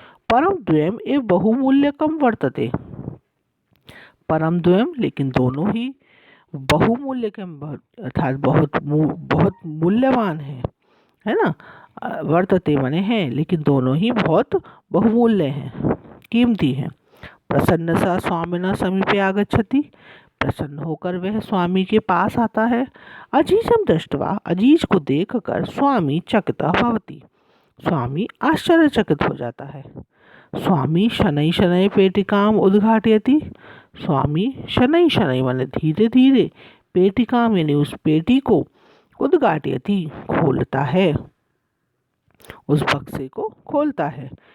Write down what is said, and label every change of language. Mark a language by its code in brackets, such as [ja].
[sa] परम द्वयम एव बहुमूल्यकम वर्तते। [hi] परम द्वयम लेकिन दोनों ही, बहुमूल्यकम अर्थात बहुत मूल्यवान है ना। वर्तते माने हैं, लेकिन दोनों ही बहुत बहुमूल्य हैं, कीमती हैं। [sa] प्रसन्न सा स्वामिना समीपे आगच्छति। [hi] प्रसन्न होकर वह स्वामी के पास आता है। [sa] अजीजम दृष्ट्वा [hi] अजीज को देखकर [sa] स्वामी चकितः भवति। [hi] स्वामी आश्चर्यचकित हो जाता है। [sa] स्वामी शनै शनै पेटिकाम उद्घाटयति। [hi] स्वामी शनै शनै माने धीरे धीरे, पेटिकाम यानी उस पेटी को, उद्घाटयति खोलता है, उस बक्से को खोलता है।